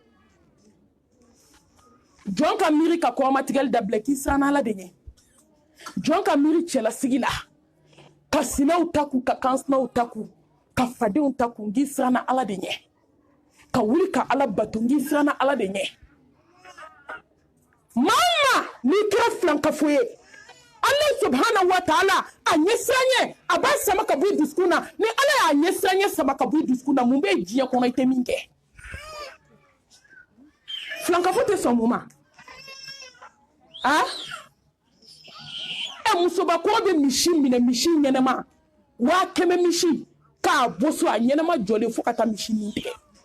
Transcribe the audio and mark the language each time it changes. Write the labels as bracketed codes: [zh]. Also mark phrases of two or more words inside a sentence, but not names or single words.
[bm] jɔn ka miiri ka kɔrɔmatigɛli dabila k'i siran ala de ɲɛ jɔn ka miiri cɛlasigi la ka sinɛw ta kun ka kansinaw ta kun ka fadenw ta kun k'i siran ala de ɲɛ ka wuli ka ala bato k'i siran ala de ɲɛ maa n'i kɛra filankafo ye [ar] الله سبحانه وتعالى [bm] a ɲɛsiranye a b'a sama ka bɔ i dusukun na ni ala y'a ɲɛsiranye sama ka bɔ i dusukun na mun bɛ diɲɛ kɔnɔ i tɛ min kɛ filankafo tɛ sɔn mun ma musobakɔrɔ bɛ misi minɛ misi ɲɛnɛma 100 misi k'a bɔ so a ɲɛnɛma jɔlen fo ka taa misi nin tigɛ